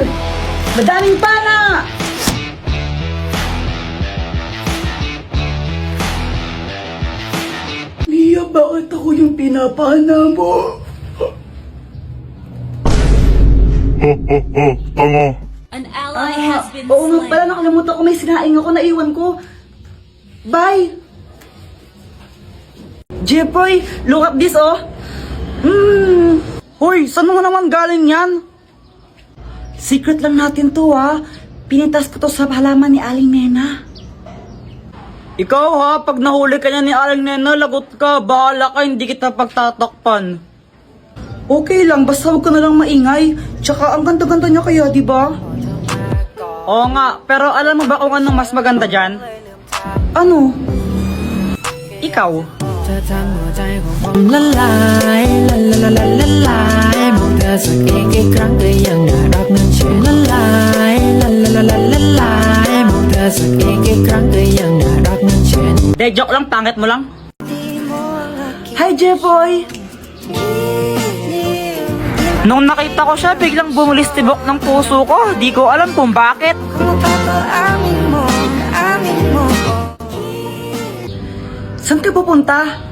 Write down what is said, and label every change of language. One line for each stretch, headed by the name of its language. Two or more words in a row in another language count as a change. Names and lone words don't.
Filipino: Madaming pana! Mia, bakit ako yung pinapana mo? Ho ho ho! Tanga!
English: An ally has been
Filipino: Oo nga pala,
English: slain.
Filipino: nakalimutan ko, may sinaing ako, naiwan ko. Bye! Jepoy,
English: look at this, oh.
Filipino: Hoy, saan mo naman galing yan? Secret lang natin to, ha. Pinitas ko to sa halaman ni Aling Nena. Ikaw, ha, pag nahuli ka niya ni Aling Nena, lagot ka. Bahala ka, hindi kita pagtatakpan. Okay lang, basta huwag ka na lang maingay. Tsaka, ang ganda-ganda niya kaya, di ba? Oo nga, pero alam mo ba kung anong mas maganda dyan? Ano? Ikaw.
Thai: เธอทำหัวใจของผมละลายละละละละละลายมองเธอสักอีกครั้งก็ยังน่ารักนั้นเชื่อละลายละละละละละลายมองเธอสักอีกครั้งก็ยังน่ารักนั้นเชื่อ
Filipino: De, joke lang, pangit mo lang. Hi, Jepoy! Nung nakita ko siya, biglang bumulis tibok ng puso ko. Di ko alam kung bakit. Saan ka pupunta?